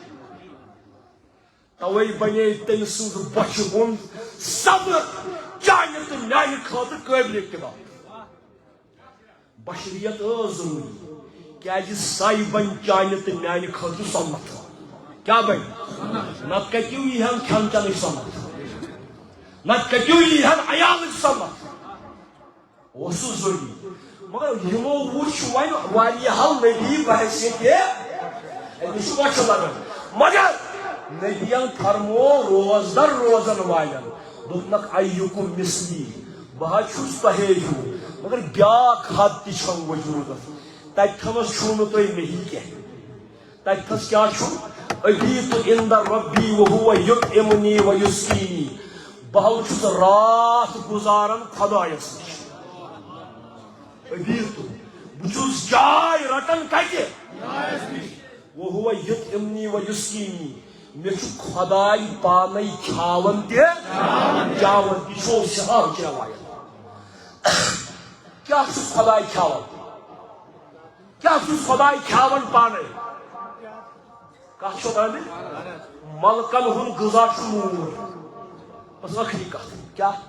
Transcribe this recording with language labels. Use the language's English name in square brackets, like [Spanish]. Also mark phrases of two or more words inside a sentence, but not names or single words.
[Kashmiri] توے بنے تٔمۍ سٕنٛز بۄچھِ ہُنٛد صبر چانہِ تہٕ میانہِ خٲطرٕ قٲبلِ اقتباس بشریت ضروری کیازِ ساے بن چانہِ تہٕ میانہِ خٲطرٕ سنت کیا بن نت کتیو یِہن کھٮ۪ن چٮ۪نٕچ سنت نت کتیو یِہن عیالٕچ سنت اوس سُہ ضروری مگر یِمو وٕچھ وۄنۍ واریاہو نبی بحثیت أمِس چھُ بۄچھِ لگان مگر نبیَن فرمو روزدر روزن والٮ۪ن دوٚپنکھ ایُکم مثلی بہٕ حظ چھُس تۄہے ہیوٗ مگر بیاکھ حد تہِ چھم وجوٗدس تتھنس چھُو نہٕ تُہۍ مےٚ کینٛہہ تتھس کیٛاہ چھُ [Arabic] ابیٖتُ عند ربی وهو یطعمنی ویسقینی [Kashmiri] بہٕ حظ چھُس راتھ گُزاران خدایس نِش ابیٖتُ بہٕ چھُس جاے رٹان کتہِ [Arabic] وهو یطعمنی ویسقینی [Kashmiri] مےٚ چھُ خداے پانے کھیاون تہِ چاون تہِ یہِ چھُ سہل چھ روایت کیا چھُس خداے کھیاون کیا چھُس خداے کھیاون پانے کتھ چھو آمٕتۍ ملکن ہُنٛد غذا چھُ نوٗر بس ٲخری کتھ کیا